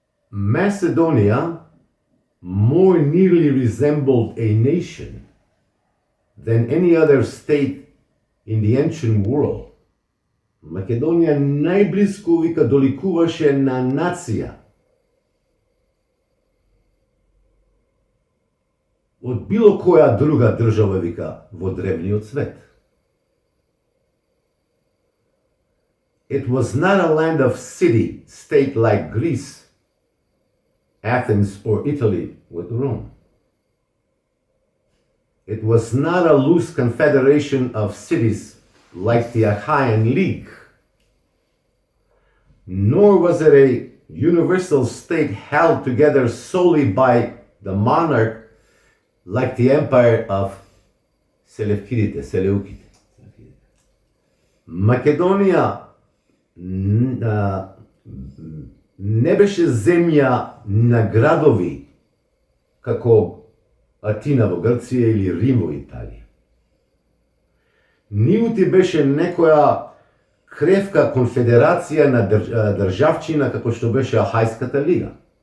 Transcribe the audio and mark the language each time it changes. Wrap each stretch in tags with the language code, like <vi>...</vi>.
<en>Macedonia more nearly resembled a nation than any other state in the ancient world.</en> <mk>Македонија најблиску вика доликуваше на нација од било која друга држава вика во древниот свет.</mk> <en>It was not a land of city state like Greece, Athens or Italy with Rome. It was not a loose confederation of cities like the Achaean League, nor was it a universal state held together solely by the monarch like the empire of Seleucide.</en> <mk>Македонија не беше земја на градови како Атина во Грција или Рим во Италија. Ниту беше некоја кревка конфедерација на државчина како што беше Ахајската лига.</mk>